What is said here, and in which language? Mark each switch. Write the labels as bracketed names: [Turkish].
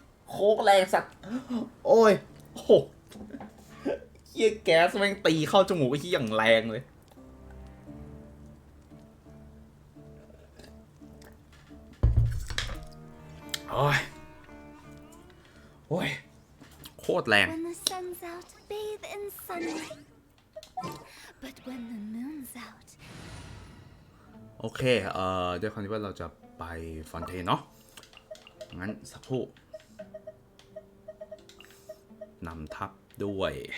[Thai] โคกแรงสัตว์โอ้ยโอ้โหเหี้ยแก๊สแม่งตีเข้าจมูกไอ้ที่อย่างแรงเลยโอ้ยโอ้ยโคตรแรง [English] When the sun's out, bathe in sunlight. But when the moon's out, [Thai] โอเคด้วยความที่ว่าเราจะไปฟอนเทนเนาะงั้นสักครู่นำทับด้วย